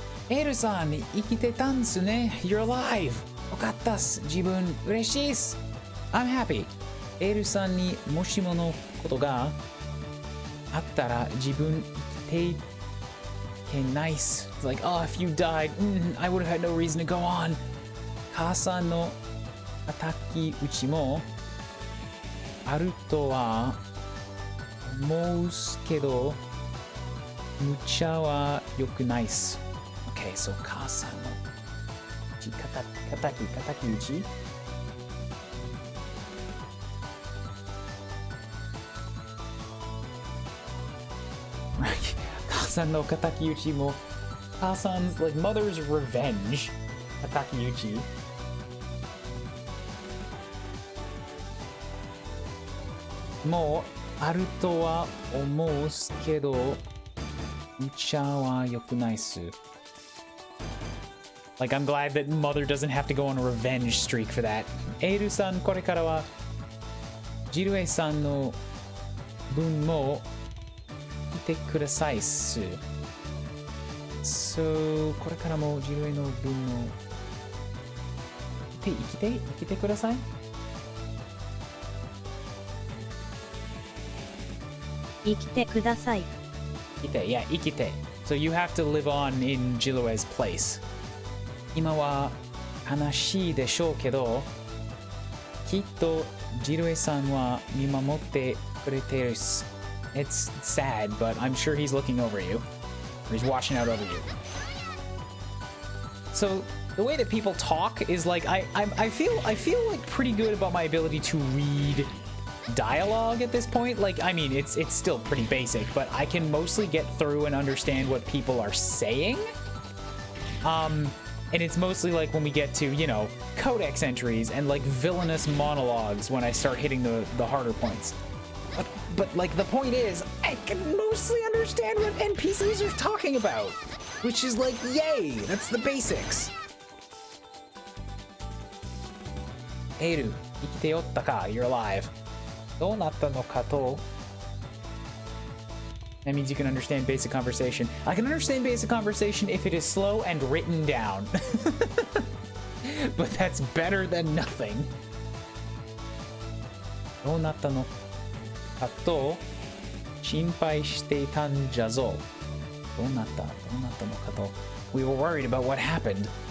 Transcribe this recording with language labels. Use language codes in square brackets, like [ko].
[ja] エルさん、生きてたんすね. [en] You're alive. [ja] よかったっす。自分嬉しいっす。 [en] I'm happy. [ja] エールさんにもしものことがあったら自分生きていけないっす。 [en] It's like, oh, if you died, I would have had no reason to go on. [ja] 母さんの叩き打ちもあるとは思うけど、無茶は良くないっす。 [en] Okay, so [ja] 母さんの叩き打ち母さんの叩き打ちも母さん [en] 's like mother's revenge [ja] 叩き打ちもうあるとは思うけど無茶は良くないっす。 [en] Like, I'm glad that mother doesn't have to go on a revenge streak for that. [ja] エールさん、これからはジルエさんの分も来てくださいっす。 So、これからもジルエの分も生きてください。生きてください。生きて。 [en] So you have to live on in Jilue's place. [ja] 今は悲しいでしょうけど、きっとジルエさんは見守ってくれてるっす。 [en] It's sad, but I'm sure he's looking over you. Or he's watching out over you. So the way that people talk is like I feel like pretty good about my ability to read dialogue at this point. Like, I mean, it's still pretty basic, but I can mostly get through and understand what people are saying. And it's mostly like when we get to, you know, codex entries and like villainous monologues when I start hitting the harder points. But like the point is, I can mostly understand what NPCs are talking about, which is like, yay, that's the basics. [ja] エール、生きておったか? [en] You're alive. [ja] どうなったのかと [en] That means you can understand basic conversation. I can understand basic conversation if it is slow and written down. But that's better than nothing. [ja] どうなったのかと心配していたんじゃぞ。どうなったのかと [en] We were worried about what happened.